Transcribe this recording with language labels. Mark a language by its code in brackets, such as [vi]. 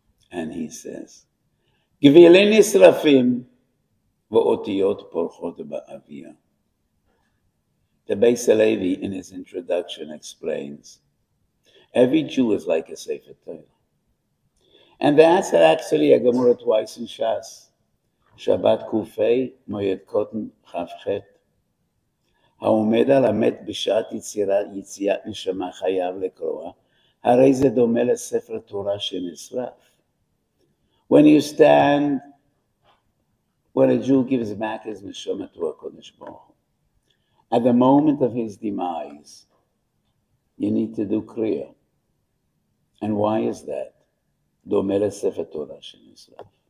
[en] And he says, [he] Gvilin nisrafim va'otiyot porchot ba'aviyah. [en] The Beis Halevi, in his introduction, explains, every Jew is like a Sefer Torah. And that's actually a Gemara twice in Shas. Shabbat Kufei, Moed Koten Chavchet. [he] העומד על המת בשעת יציאת נשמה חייב לקרוע, הרי זה דומה לספר תורה שנשרף. [en] When you stand, when a Jew gives back his neshama to HaKadosh Baruch Hu, at the moment of his demise, you need to do kriya. And why is that? [he] דומה לספר תורה שנשרף.